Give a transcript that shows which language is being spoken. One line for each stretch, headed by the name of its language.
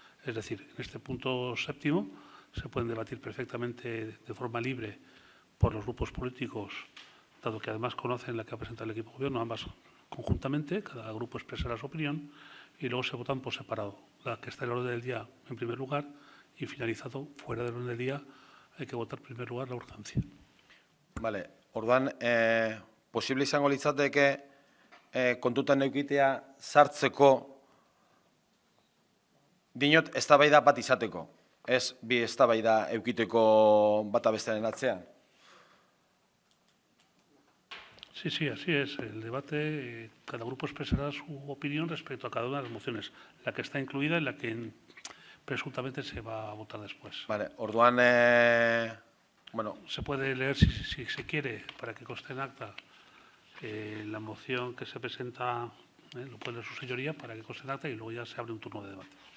Spanish: Es decir, en este punto séptimo se pueden debatir perfectamente de forma libre por los grupos políticos, dado que además conocen la que ha presentado el equipo gobierno, ambas conjuntamente, cada grupo expresará su opinión y luego se votan por separado. La que está en el orden del día en primer lugar y finalizado fuera del orden del día hay que votar en primer lugar la urgencia. Vale,
Basque: orduan, posible izango litzateke kontutan eukitea sartzeko dinot eztabaida bat izateko, ez bi eztabaida eukiteko bata bestearen atzean.
Spanish: Sí, así es. El debate, cada grupo expresará su opinión respecto a cada una de las mociones, la que está incluida y la que presuntamente se va a votar después. Vale,
Basque: orduan,
Spanish: se puede leer, si se quiere, para que conste en acta, la moción que se presenta, lo puede leer su señoría, para que conste en acta y luego ya se abre un turno de debate.